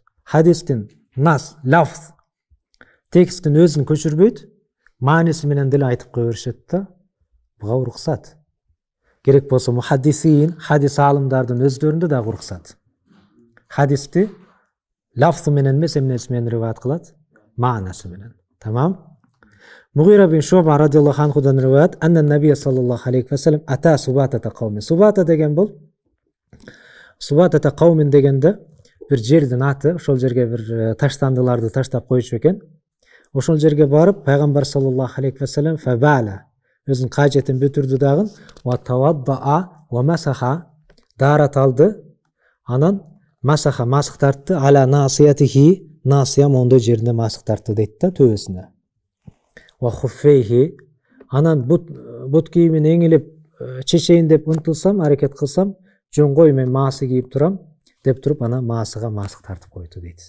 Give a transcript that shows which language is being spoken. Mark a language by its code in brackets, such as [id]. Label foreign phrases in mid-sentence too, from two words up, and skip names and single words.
[ky] Хадистин нас, лафз, текстин өзүн көчүрбөйт, мааниси менен деле айтып кое беришет да. Буга уруксат. Керек болсо мухаддисин, хадис алымдардын өздөрүндө да уруксат. Хадисти лафзы менен эмес, эмнеси менен риваят кылат? Маанасы менен. Tamam. Мугира бин Шуъба радиаллаху анхудан риваят, [ar] أن النبي صلى الله عليه وسلم أتى سباطة قوم. [ky] Субата деген бул [ar] سباطة قوم [ky] дегенде бир жердин аты, ошол жерге бир таштандыларды таштап койчу экен. Ошол жерге барып пайгамбар [ar] صلى الله عليه وسلم فبال [ky] өзүнүн кажетін бүтүрдү дагы, [ar] وتوضأ ومسح [ky] дарат алды, анан масаха маск тартты, [ar] على ناصيته, [ky] насия мондой жерине маск тартты дейт да, төбөсүнө. [ar] وخفيه, [ky] анан бут кийимин эңилеп чечейин деп ынтылсам, аракет кылсам, жөн кой мен маасы кийип турам деп туруп, анан маасыга маск тартып койду дейт.